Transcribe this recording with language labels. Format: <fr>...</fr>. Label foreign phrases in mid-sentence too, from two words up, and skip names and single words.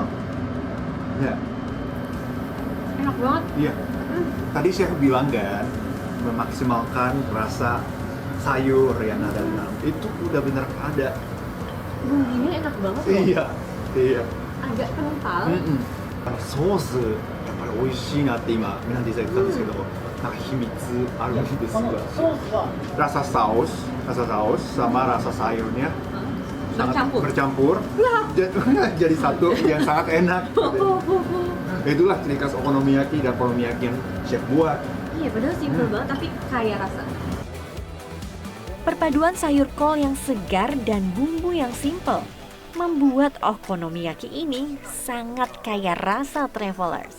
<id>Ya, Enak banget. iya. Tadi saya bilang kan, memaksimalkan rasa sayur yang ada di dalam. Itu udah bener ada. Bumbunya enak banget loh. Iya, iya. Agak kental.</id> <ja>ソースやっぱり美味しいなって今皆さん言ったんですけど、なんか秘密あるんですが、</ja> <id>rasa saus sama rasa sayurnya sangat bercampur jadi satu yang sangat enak. Itulah ciri khas okonomiyaki dan okonomiyaki yang chef buat. Iya, padahal simpel banget tapi kaya rasa. Perpaduan sayur kol yang segar dan bumbu yang simpel membuat okonomiyaki ini sangat kaya rasa travelers.</id>